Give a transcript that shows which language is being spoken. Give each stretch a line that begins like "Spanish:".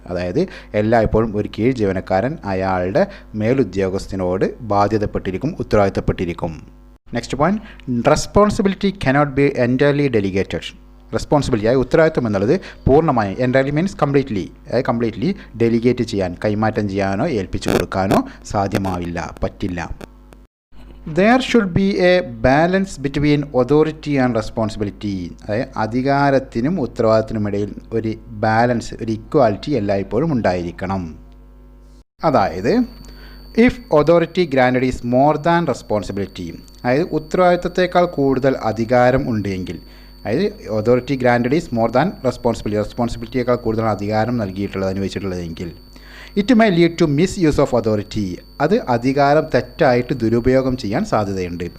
Malayalam: അതായത് എല്ലായ്പ്പോഴും ഒരു കീഴ് ജീവനക്കാരൻ അയാളുടെ മേലുദ്യോഗസ്ഥനോട് ബാധ്യതപ്പെട്ടിരിക്കും, ഉത്തരവാദിത്തപ്പെട്ടിരിക്കും.
English: Next point, responsibility cannot be entirely delegated.
Malayalam: Responsibility, അതായത് ഉത്തരവാദിത്തം എന്നുള്ളത് പൂർണ്ണമായും, എൻറ്റയർലി മീൻസ് കംപ്ലീറ്റ്ലി ഡെലിഗേറ്റ് ചെയ്യാൻ, കൈമാറ്റം ചെയ്യാനോ ഏൽപ്പിച്ചു കൊടുക്കാനോ സാധ്യമാവില്ല, പറ്റില്ല.
English: There should be a balance between authority and responsibility.
Malayalam: അതായത് അധികാരത്തിനും ഉത്തരവാദിത്തത്തിനുമിടയിൽ ഒരു ബാലൻസ്, ഒരു ഇക്വാലിറ്റി എല്ലായ്പ്പോഴും ഉണ്ടായിരിക്കണം. അതായത്
English: if authority granted is more than responsibility,
Malayalam: അതായത് ഉത്തരവാദിത്തത്തേക്കാൾ കൂടുതൽ അധികാരം ഉണ്ടെങ്കിൽ, അതായത് authority granted is more than റെസ്പോൺസിബിലിറ്റിയേക്കാൾ കൂടുതൽ അധികാരം നൽകിയിട്ടുള്ളത്, അനുവദിച്ചിട്ടുള്ളതെങ്കിൽ,
English: it may lead to misuse of authority,
Malayalam: അത് അധികാരം തെറ്റായിട്ട് ദുരുപയോഗം ചെയ്യാൻ സാധ്യതയുണ്ട്.